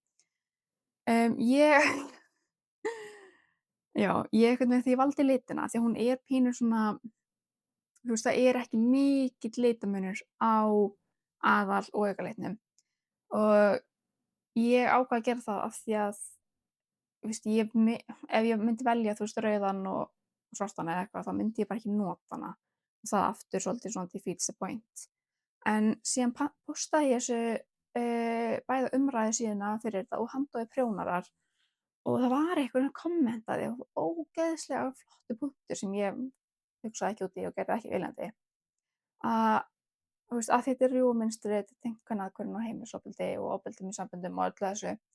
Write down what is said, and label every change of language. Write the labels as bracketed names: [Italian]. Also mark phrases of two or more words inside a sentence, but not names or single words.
[Icelandic] Ég einhvern veginn því ég valdi litina því að hún er pínu svona, þú veist, það er ekki mikill litamunur á aðal og aukalitnum og ég ákvað að gera það af því að, þú veist, ef ég myndi velja, þú veist, rauðan og svartan eða eitthvað, þá myndi ég bara ekki nota hana og það aftur svolítið svona [English] defeats the point. [Icelandic] En síðan postaði ég þessu bæði umræðu síðuna fyrir þetta og handóði prjónarar og það var einhvern veginn kommentaði og ógeðslega flottu punktur sem ég hugsaði ekki út í og gerði ekki viljandi. Þú veist, að þetta er rjúfumynstrið, þetta er tengt kvennaðhverfinu og heimilisofbeldi og ofbeldum í samböndum og öllu þessu.